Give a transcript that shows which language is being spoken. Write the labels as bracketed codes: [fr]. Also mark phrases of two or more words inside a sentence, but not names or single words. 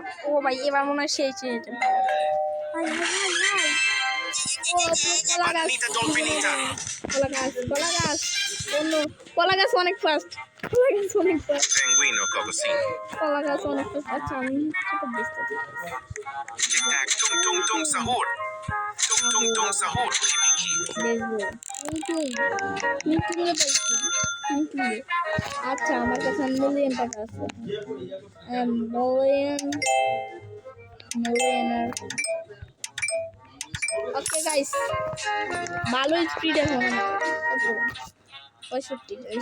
[bn] ও ভাই এবার মনে হয় সেই চেয়েছে। কলা গাছ অনেক ফাস্ট। Penguino cocosino. কলা গাছ অনেক ফাস্ট। আচ্ছা আমি ছোট বুঝতে Tic tac, tung tung tung sahur. Tung tung tung sahur. Kibiki. আচ্ছা আমার কাছে মিলিয়ন টাকা আছে। মিলিয়নার। [en] okay guys [bn] ভালোই স্পিড এখন কত 65 গাইস।